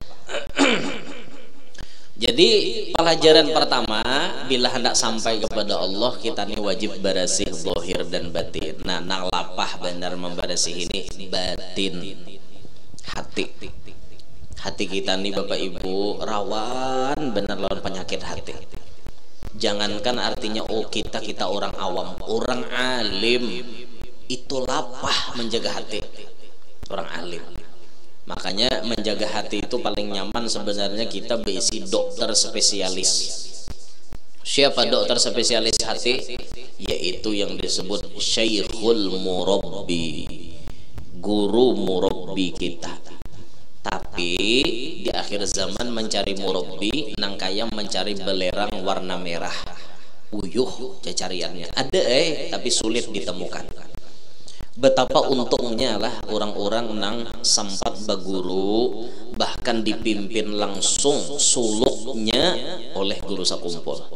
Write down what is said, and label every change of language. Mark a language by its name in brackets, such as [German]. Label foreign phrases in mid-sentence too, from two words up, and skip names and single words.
[Indonesian] jadi pelajaran pertama bila hendak sampai kepada Allah kita nih wajib bersih zahir dan batin nah nang lapah benar membersih ini batin hati kita nih Bapak Ibu rawan bener lawan penyakit hati jangankan artinya kita orang awam orang alim itu lapah menjaga hati orang alim makanya menjaga hati itu paling nyaman sebenarnya kita berisi dokter spesialis siapa dokter spesialis hati yaitu yang disebut Syekhul Murabbi guru murabbi kita tapi di akhir zaman mencari murabbi nang kaya mencari belerang warna merah uyuh cacariannya ada tapi sulit ditemukan betapa untungnya lah orang-orang nang sempat baguru bahkan dipimpin langsung suluknya oleh guru sakumpul